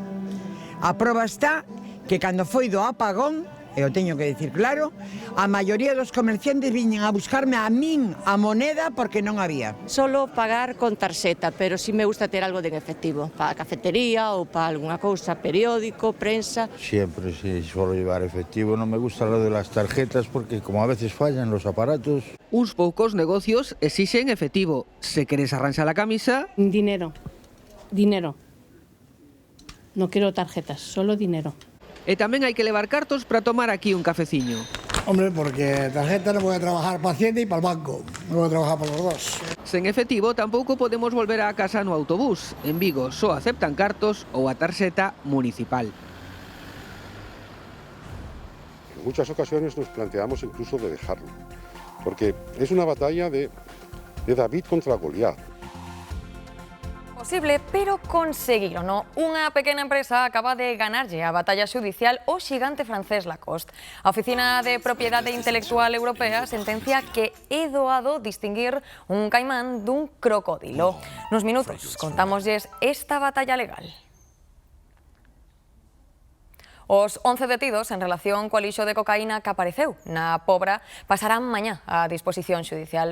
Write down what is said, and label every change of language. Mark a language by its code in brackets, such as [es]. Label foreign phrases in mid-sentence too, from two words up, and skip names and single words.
[gl] A proba está que cando foi do apagón, e o teño que dicir claro, a maioría dos comerciantes viñen a buscarme a min a moneda porque non había. Solo pagar con tarxeta, pero sí me gusta ter algo de efectivo, para a cafetería ou para algunha cousa, periódico, prensa. [es] Siempre sí, suelo llevar efectivo, non me gusta lo de las tarjetas porque como a veces fallan los aparatos. [gl] Uns poucos negocios exixen efectivo. Se queres arranxar a camisa... [es] Dinero. No quero tarjetas, solo dinero. [gl] E tamén hai que levar cartos para tomar aquí un cafeciño. [es] Hombre, porque tarjeta no voy a trabajar para Hacienda y para el banco. No voy a trabajar para los dos. [gl] Sen efectivo tampouco podemos volver a casa no autobús. En Vigo só aceptan cartos ou a tarxeta municipal. [es] En muchas ocasiones nos planteamos incluso de dejarlo, porque es una batalla de David contra Goliat. [gl] Posible, pero conseguirono. Unha pequena empresa acaba de ganarlle a batalla xudicial ao xigante francés Lacoste. A Oficina de Propiedade Intelectual Europea sentencia que é doado distinguir un caimán dun crocodilo. Nos minutos contámoslles esta batalla legal. Os 11 detidos en relación coa lixo de cocaína que apareceu na Pobra pasarán mañá a disposición xudicial.